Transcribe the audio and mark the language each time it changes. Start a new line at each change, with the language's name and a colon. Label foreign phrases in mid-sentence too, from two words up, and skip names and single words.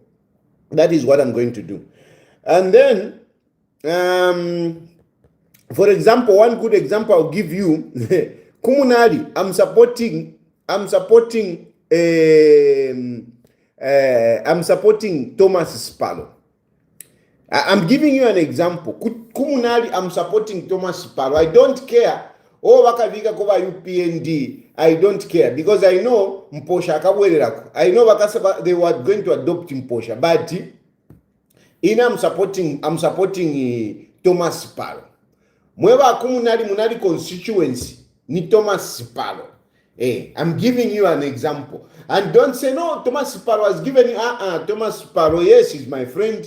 English: That is what I'm going to do. And then, for example, one good example I'll give you, Kumunali, I'm supporting Thomas Sipalo. I'm giving you an example. Kumunali, I'm supporting Thomas Sipalo. I don't care.
Lozi: Wakavika kova UPND.
English: I don't care because I know Mposha akabwererako. I know they were going to adopt Mposha, but I'm supporting Thomas Sipalo.
Lozi: Mweba Kumunali constituency ni Thomas Sipalo.
English: I'm giving you an example. And don't say, no, Thomas Sipalo has given you, Thomas Sipalo, yes, he's my friend.